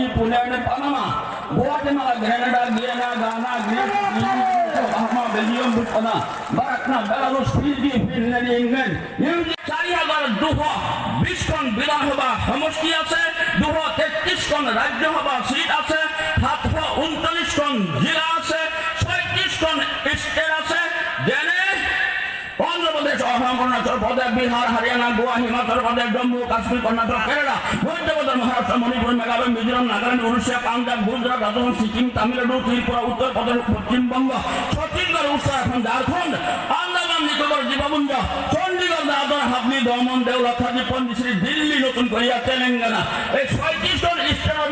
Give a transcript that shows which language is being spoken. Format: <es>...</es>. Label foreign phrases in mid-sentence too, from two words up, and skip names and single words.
<en>Pune, and Panama, Guatemala, Grenada, Guyana, Ghana, Greece, Bahama, Belgium, Botswana, Barakna, Belarus, Fiji, Finland, England.</en> <as>চারি হাজার 220খন বিধানসভা সমষ্টি আছে, 233খন ৰাজ্যসভা সিট আছে, 739খন জিলা আছে, 36খন ষ্টেট আছে, যেনে অন্ধ্রপ্রদেশ, অসম, অরুণাচল প্রদেশ, বিহার, হরিয়ানা, গোয়া, হিমাচল প্রদেশ, জম্মু কাশ্মীর, কর্ণাটক, কেরালা, মধ্যপ্রদেশ, মহারাষ্ট্র, মণিপুর, মেঘালয়, মিজোরাম, নাগাল্যান্ড, উড়িষ্যা, পাঞ্জাব, গুজরাট, রাজস্থান, সিকিম, তামিলনাড়ু, ত্রিপুরা, উত্তরপ্রদেশ, পশ্চিমবঙ্গ, ছত্তিশগড়, উত্তরাখণ্ড, ঝাড়খণ্ড, আন্দামান নিকোবর দ্বীপপুঞ্জ, চণ্ডীগড়, দাদর, হাবলি, দমন, দেওলা, খাজি, পন্ডিচেরি, দিল্লি, নতুন কোরিয়া, তেলেঙ্গানা, এই 36জন</as>